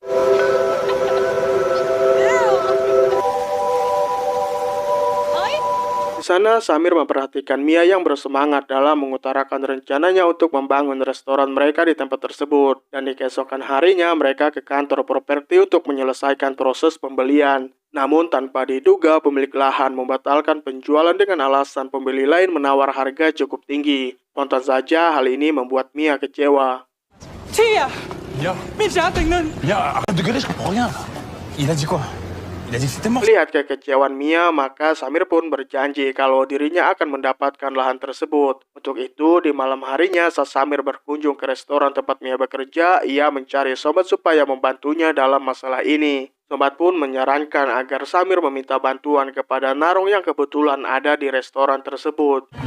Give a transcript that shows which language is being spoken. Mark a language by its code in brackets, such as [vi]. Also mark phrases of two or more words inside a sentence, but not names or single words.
[id] Di sana, Samir memperhatikan Mia yang bersemangat dalam mengutarakan rencananya untuk membangun restoran mereka di tempat tersebut. Dan di keesokan harinya, mereka ke kantor properti untuk menyelesaikan proses pembelian. Namun tanpa diduga, pemilik lahan membatalkan penjualan dengan alasan pembeli lain menawar harga cukup tinggi. Tonton saja, hal ini membuat Mia kecewa. [fr] Tia! Bien. Mais j'ai un Tegnen! Bien, arrête de gueuler, je comprends rien là. Il a dit quoi? Il a dit que c'était mort. [id] Melihat kekecewaan Mia, maka Samir pun berjanji kalau dirinya akan mendapatkan lahan tersebut. Untuk itu, di malam harinya saat Samir berkunjung ke restoran tempat Mia bekerja, ia mencari Sombat supaya membantunya dalam masalah ini. Sombat pun menyarankan agar Samir meminta bantuan kepada Narong yang kebetulan ada di restoran tersebut.